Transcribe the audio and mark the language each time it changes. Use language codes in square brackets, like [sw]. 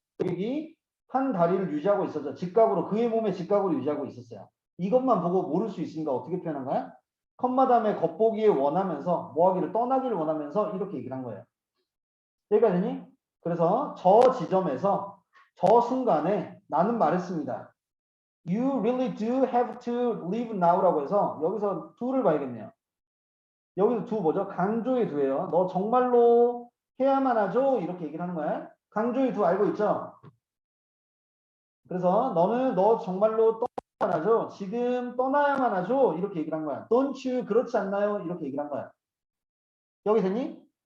[ko] 고객이 한 다리를 유지하고 있었죠. 직각으로 그의 몸에 직각으로 유지하고 있었어요. 이것만 보고 모를 수 있으니까 어떻게 표현한 거야? 컴마 다음에 겉보기에 원하면서 뭐하기를 떠나기를 원하면서 이렇게 얘기를 한 거예요. 여기가 되니? 그래서 저 지점에서 저 순간에 나는 말했습니다. [en] You really do have to leave now [ko] 라고 해서 여기서 do를 봐야겠네요. 여기서 do 뭐죠? 강조의 do예요. 너 정말로 해야만 하죠? 이렇게 얘기를 하는 거야. 강조의 do 알고 있죠? 그래서 너 정말로 떠나야만 하죠? 지금 떠나야만 하죠? 이렇게 얘기를 한 거야. [en] Don't you [ko] 그렇지 않나요? 이렇게 얘기를 한 거야. 여기 되니?